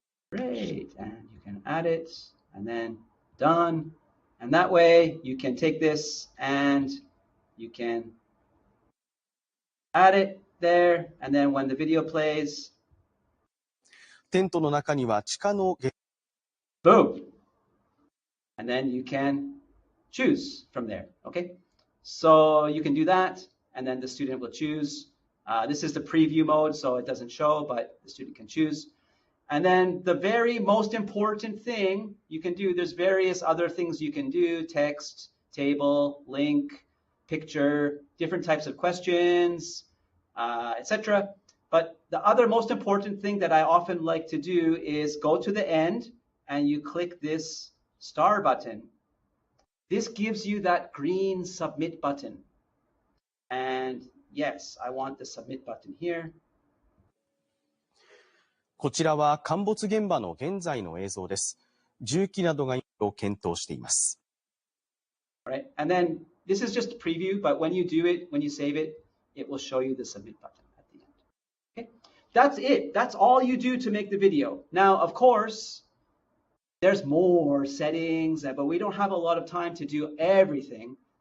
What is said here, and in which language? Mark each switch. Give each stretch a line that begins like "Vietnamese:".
English: Great, and you can add it, and then done. And that way you can take this and you can add it there, and then when the video plays,
Japanese: テントの中には地下の
English: boom. And then you can choose from there, okay? So you can do that, and then the student will choose. This is the preview mode, so it doesn't show, but the student can choose. And then the very most important thing you can do, there's various other things you can do, text, table, link, picture, different types of questions, etc. But the other most important thing that I often like to do is go to the end and you click this star button. This gives you that green submit button. And yes, I want the submit button here.
Japanese: こちらは陥没現場の現在の映像です。重機などがを検討しています。
English: All right, and then this is just a preview, but when you do it, when you save it, it will show you the submit button at the end. Okay, that's it. That's all you do to make the video. Now, of course, there's more settings, but we don't have a lot of time to do everything.